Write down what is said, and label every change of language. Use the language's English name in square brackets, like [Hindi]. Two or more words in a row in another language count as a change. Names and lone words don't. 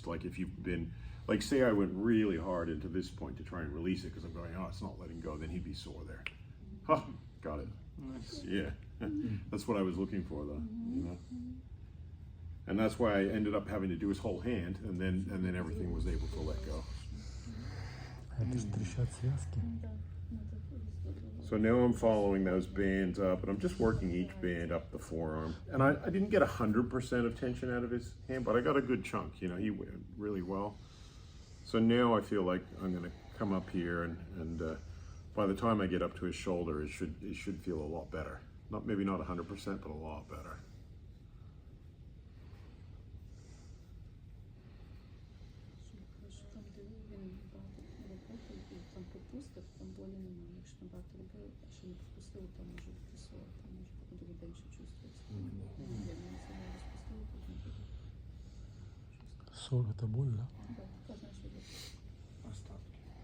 [English] Like if you've been, like say I went really hard into this point to try and release it because I'm going, oh, it's not letting go, then he'd be sore there. Huh, got it. Nice. Yeah, that's what I was looking for though, you know? And that's why I ended up having to do his whole hand and then everything was able to let go. [Russian] Это ж трещат связки. Да, надо просто. [English] So now I'm following those bands up, and I'm just working each band up the forearm. And I didn't get 100% of tension out of his hand, but I got a good chunk. You know, he went really well. So now I feel like I'm going to come up here, and by the time I get up to his shoulder, it should feel a lot better. Maybe not 100%, but a lot better. [Ukrainian] Що там, де він багато роботи, і там пропустив, там болі немає. Якщо там багато робив, а що не пропустив, там може вписувати, там може потім другий день ще чувствується. Я не знаю, розпустив, потім буде. [Russian] 40 это боль, да? Да, [Ukrainian] така, знаєш, як [Russian] Остатки.